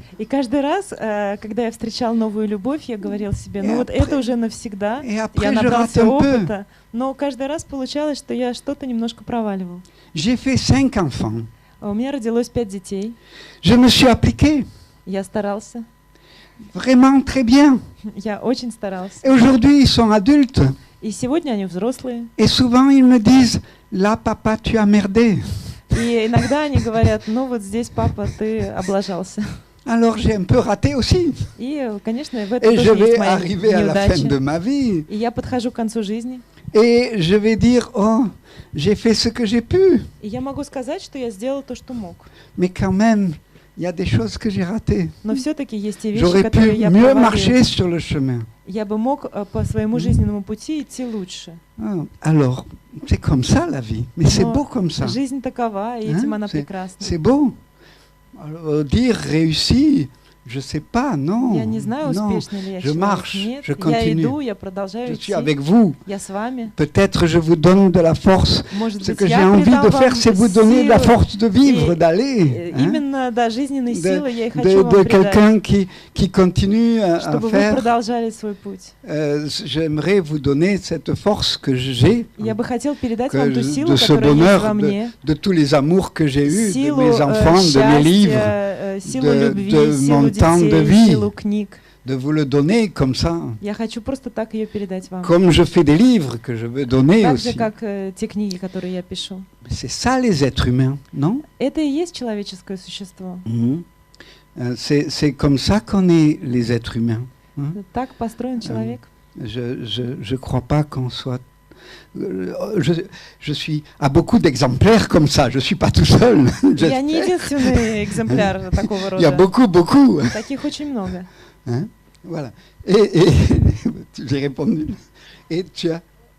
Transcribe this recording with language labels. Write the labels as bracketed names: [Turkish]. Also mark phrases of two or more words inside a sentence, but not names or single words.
[Russian] И каждый раз, когда я встречал новую любовь, я говорил себе, ну вот это уже навсегда. Я набрался опыта, но каждый раз получалось, что я что-то немножко проваливал. [French] J'ai fait 5 enfants. [Russian] У меня родилось 5 детей. [French] Je me suis appliqué. [Russian] Я старался. [French] Vraiment très bien. [Russian] Я очень старался. [French] Et aujourd'hui, ils sont adultes. [Russian] И сегодня они взрослые. [French] Et souvent, ils me disent, là, papa, tu as merdé. [Russian] И иногда они говорят, ну вот здесь, папа, ты облажался. [French] Alors j'ai un peu raté aussi. [Russian] И, конечно, в этом [French] Et je [Russian] тоже есть [French] vais [Russian] мои [French] arriver à la fin [Russian] неудачи. [French] de ma vie. [Russian] И я подхожу к концу жизни. [French] Et je vais dire, oh, j'ai fait ce que j'ai pu. [Russian] И я могу сказать, что я сделал то, что мог. [French] Mais quand même, il y a des choses que j'ai ratées. [Russian] Но все-таки есть те вещи, [French] J'aurais [Russian] которые [French] pu [Russian] я [French] mieux [Russian] провалил. [French] marcher sur le chemin. [Russian] Я бы мог по своему жизненному пути идти лучше. [French] Alors, c'est comme ça la vie. Mais c'est beau comme ça. [Russian] Жизнь такова, и этим она прекрасна. [French] C'est beau. Alors, dire réussi, je sais pas, non. [Russian] Я не знаю, успешно ли я [French] Je marche, [Russian] Нет, [French] je continue. [Russian] я иду, я продолжаю [French] Je [Russian] идти. [French] suis avec vous. [Russian] Я с вами. [French] Peut-être je vous donne de la force. [Russian] Может [French] Ce [Russian] быть, [French] que j'ai [Russian] я [French] envie [Russian] придам [French] de [Russian] вам [French] faire, c'est vous donner de la [Russian] силы. [French] force de vivre, d'aller. [Russian] Именно, да, жизненные силы я и хочу [French] De [Russian] вам придать, [French] quelqu'un qui continue à [Russian] чтобы вы [French] faire. [Russian] продолжали свой путь. [French] J'aimerais vous donner cette force que j'ai, [Russian] Я бы хотел передать вам ту силу, [French] de ce [Russian] которая есть [French] bonheur, [Russian] во мне, [French] de tous les amours que j'ai eus, de [Russian] силу [French] mes enfants, de mes livres, [Russian] счастья, силу [French] de [Russian] любви, [French] mon [Russian] силу [French] temps de [Russian] детей, [French] vie. [Russian] силу книг. [French] de vous le donner comme ça. [Russian] Я хочу просто так ее передать вам. [French] Comme je fais des livres que je veux donner [Russian] Так [French] aussi. [Russian] же, как те книги, которые я пишу. [French] C'est ça les êtres humains, non? [Russian] Это и есть человеческое существо. [French] C'est comme ça qu'on est les êtres humains. [Russian] Так построен человек. [French] Je crois pas qu'on soit... Je suis à beaucoup d'exemplaires comme ça, je suis pas tout seul. [Russian] Я не единственный экземпляр такого рода. [French] Il y a beaucoup. [Russian] Таких очень много. [French] Hein? Voilà. Et j'ai répondu. Et tu as